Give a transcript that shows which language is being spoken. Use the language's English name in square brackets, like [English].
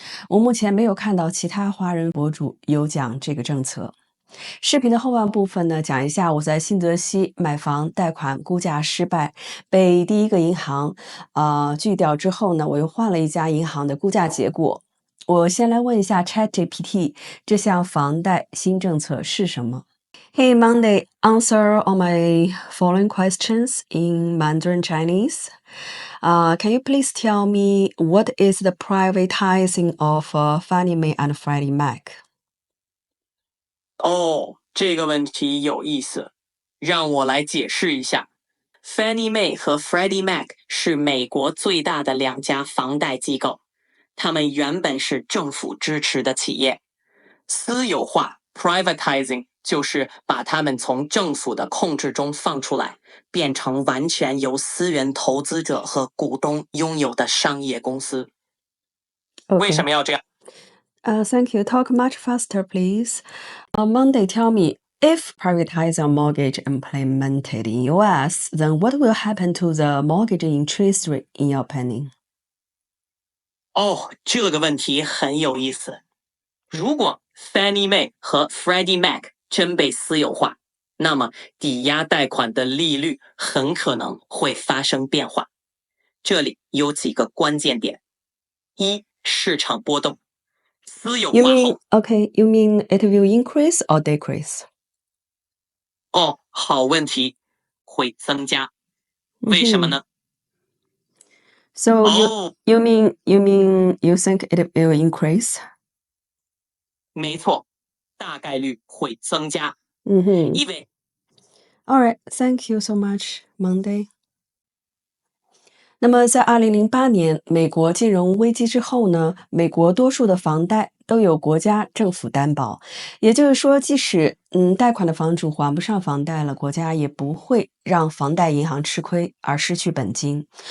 [Chinese] 我目前没有看到其他华人博主有讲这个政策。视频的后半部分呢，讲一下我在新泽西买房贷款估价失败，被第一个银行拒掉之后呢，我又换了一家银行的估价结果。我先来问一下 ChatGPT， 这项房贷新政策是什么？ [English] Hey Monday, answer all my following questions in Mandarin Chinese. Can you please tell me what is the privatizing of Fannie Mae and Freddie Mac? [Chinese] 这个问题有意思，让我来解释一下。 Fannie Mae 和 Freddie Mac 是美国最大的两家房贷机构，他们原本是政府支持的企业。私有化 privatizing 就是把他们从政府的控制中放出来，变成完全由私人投资者和股东拥有的商业公司。为什么要这样 [English] ？Thank you. Talk much faster, please. Monday, tell me, if privatizing mortgage implemented in US, then what will happen to the mortgage interest rate in your opinion? [Chinese] 这个问题很有意思。如果 Fannie Mae 和 Freddie Mac 真被私有化，那么抵押贷款的利率很可能会发生变化。这里有几个关键点：一、市场波动。私有化后 [English] you mean it will increase or decrease? [Chinese] 好问题，会增加。为什么呢 [English] ？So you mean you think it will increase? [Chinese] 没错，大概率会增加。因为 [English] All right, thank you so much, Monday. [Chinese] 那么在2008年美国金融危机之后呢，美国多数的房贷都有国家政府担保，也就是说，即使贷款的房主还不上房贷了，国家也不会让房贷银行吃亏而失去本金。